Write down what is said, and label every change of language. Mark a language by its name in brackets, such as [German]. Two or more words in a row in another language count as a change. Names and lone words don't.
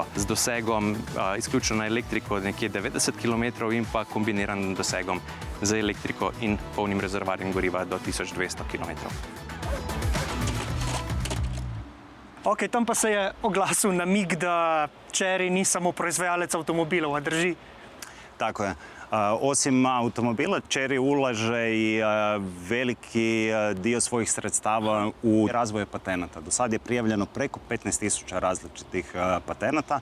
[Slovenian] Z dosegom izključno na elektriko nekje 90 km in pa kombiniranim dosegom z elektriko in polnim rezervoarjem goriva do 1200 km. Ok, tam pa se je oglasil namig, da Chery ni samo proizvajalec avtomobilov, a drži? [Croatian] Tako je. Osim automobila, Chery ulaže i veliki dio svojih sredstava u razvoj patenata. Do sad je prijavljeno preko 15.000 različitih patenata.